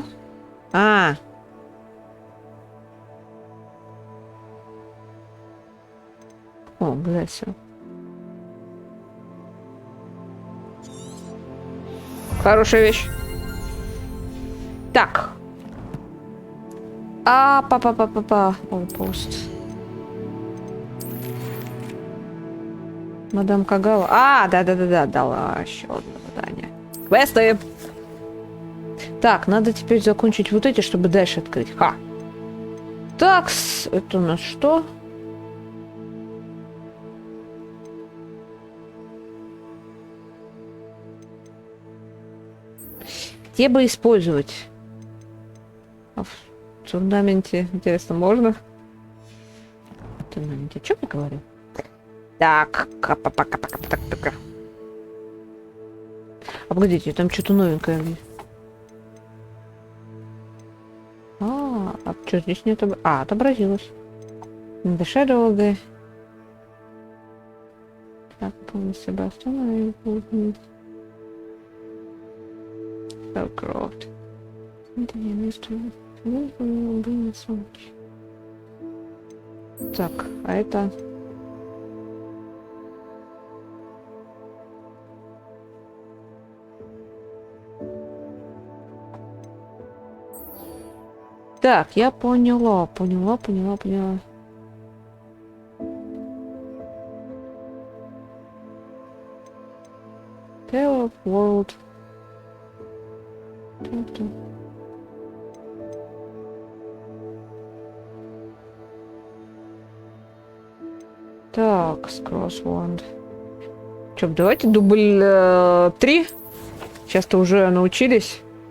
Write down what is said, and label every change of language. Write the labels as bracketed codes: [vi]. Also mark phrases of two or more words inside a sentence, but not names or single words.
[ru] О, блядь, всё. Хорошая вещь. Так. Па-па-па-па-па. Outpost. Мадам Кагава. Да-да-да-да, дала еще одно задание. Квесты! Так, надо теперь закончить вот эти, чтобы дальше открыть. Ха! Так, это у нас что? Где бы использовать? А в фундаменте, интересно, можно? В фундаменте, что я говорю? Так, так. А погодите, там что-то новенькое. А что здесь не отобразилось? Отобразилось. The Shadow of the... Так, помню Себастьяна. Hellcroft. Так, а это... Так, я поняла. Tale of World. Так, Crosswand. Чё, давайте дубль 3. Сейчас-то уже научились.